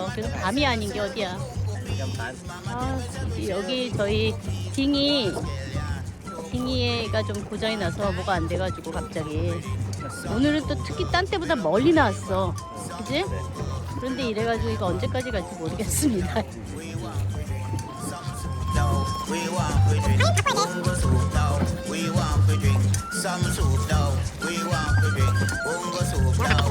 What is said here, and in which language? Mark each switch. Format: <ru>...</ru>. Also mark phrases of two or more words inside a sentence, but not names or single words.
<ko>그래서 밤이 아닌 게 어디야. 아, 여기 저희 딩이가 좀 고장이 나서 뭐가 안 돼가지고 갑자기 오늘은 또 특히 딴 때보다 멀리 나왔어. 그지? 그런데 이래가지고 이거 언제까지 갈지 모르겠습니다.</ko> <en>No, we want to drink bongo soup now. We want to drink some soup now. We want to drink bongo soup now.</en>